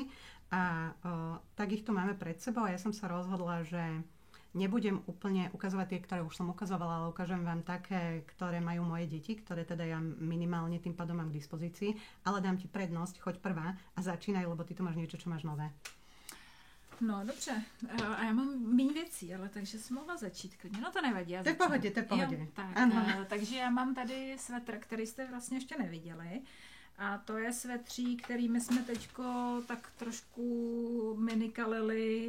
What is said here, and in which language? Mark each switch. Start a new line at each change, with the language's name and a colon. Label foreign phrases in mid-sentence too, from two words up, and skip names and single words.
Slovak: A tak ich tu máme pred sebou a ja som sa rozhodla, že nebudem úplne ukazovať tie, ktoré už som ukazovala, ale ukážem vám také, ktoré majú moje deti, ktoré teda ja minimálne tým pádom mám k dispozícii, ale dám ti prednosť, choď prvá a začínaj, lebo ty tu máš niečo, čo máš nové.
Czech: No, dobře. A já mám méně věcí, ale takže jsem mohla začít klidně. No to nevadí, já začnu. To je v pohodě. Jo, tak, takže já mám tady svetr, který jste vlastně ještě neviděli. A to je svetří, kterými jsme teďko tak trošku minikalili